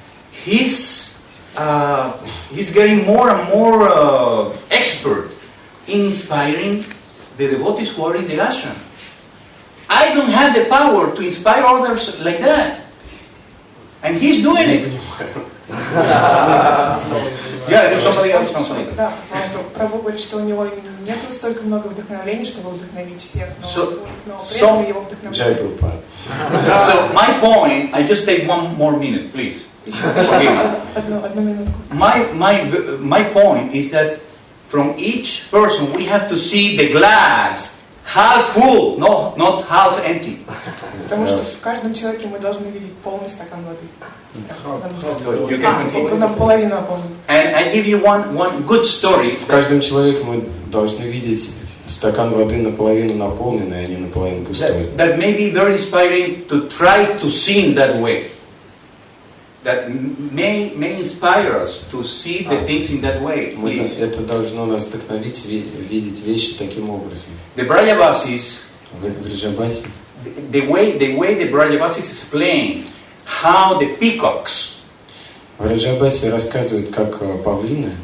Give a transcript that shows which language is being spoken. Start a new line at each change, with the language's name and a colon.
English: He's getting more and more expert in inspiring the devotees who are in the ashram. I don't have the power to inspire others like that, and he's doing it. Yeah, there's somebody else translating.
Russian: Да, Прабху говорит, что у него нет столько много вдохновений, чтобы вдохновить всех, но при этом его вдохновляет.
English: So my point, I just take one more minute, please.
Russian: Одну минутку.
English: My point is that from each person we have to see the glass half full, not half empty.
Russian: Потому что в каждом человеке мы должны видеть полный стакан воды.
English: You can continue.
Russian: Половину наполнена.
English: And I give you one good story.
Russian: В каждом человеке мы должны видеть стакан воды наполовину наполненный, а не наполовину пустой.
English: That may be very inspiring to try to see in that way. That may inspire us to see the things in that way.
Russian: Это должно нас вдохновить видеть вещи таким образом.
English: The Brajavasis,
Russian: В Раджабасе,
English: the way the Brajavasis explain how the peacocks
Russian: в Раджабасе рассказывают, как павлины